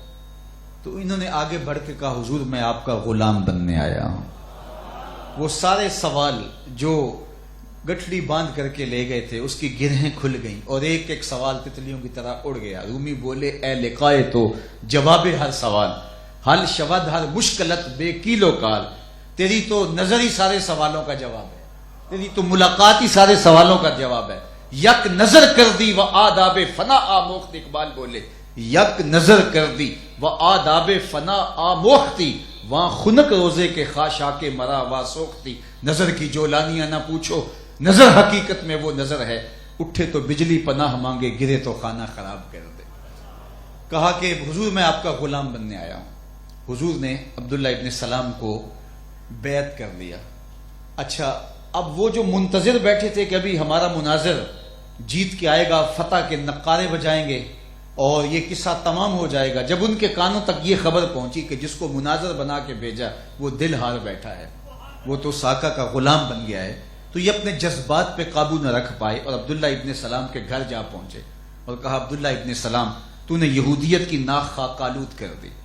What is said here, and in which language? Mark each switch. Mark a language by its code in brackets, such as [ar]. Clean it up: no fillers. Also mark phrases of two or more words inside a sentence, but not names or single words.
[ur] تو انہوں نے آگے بڑھ کے کہا حضور میں آپ کا غلام بننے آیا ہوں. وہ سارے سوال جو گٹھڑی باندھ کر کے لے گئے تھے اس کی گرہیں کھل گئیں اور ایک ایک سوال تتلیوں کی طرح اڑ گیا. [fa] رومی بولے اے لقائے تو جواب ہر سوال، حل شود ہر مشکلت بے کیلو کال. [ur] تیری تو نظر ہی سارے سوالوں کا جواب ہے، تیری تو ملاقات ہی سارے سوالوں کا جواب ہے. [fa] یک نظر کر دی و آداب فنا آموخت، اقبال بولے یک نظر کر دی و آداب فنا آموختی، وہاں خنک روزے کے خاشاک مرا وا سوختی. [ur] نظر کی جولانیاں نہ پوچھو، نظر حقیقت میں وہ نظر ہے. اٹھے تو بجلی پناہ مانگے، گرے تو خانہ خراب کر دے. کہا کہ حضور میں آپ کا غلام بننے آیا ہوں. حضور نے عبداللہ ابن سلام کو بیعت کر دیا. اچھا اب وہ جو منتظر بیٹھے تھے کہ ابھی ہمارا مناظر جیت کے آئے گا، فتح کے نقارے بجائیں گے اور یہ قصہ تمام ہو جائے گا، جب ان کے کانوں تک یہ خبر پہنچی کہ جس کو مناظر بنا کے بھیجا وہ دل ہار بیٹھا ہے، وہ تو ساقہ کا غلام بن گیا ہے، تو یہ اپنے جذبات پہ قابو نہ رکھ پائے اور عبداللہ ابن سلام کے گھر جا پہنچے اور کہا عبداللہ ابن سلام تو نے یہودیت کی ناک خاک آلود کر دی.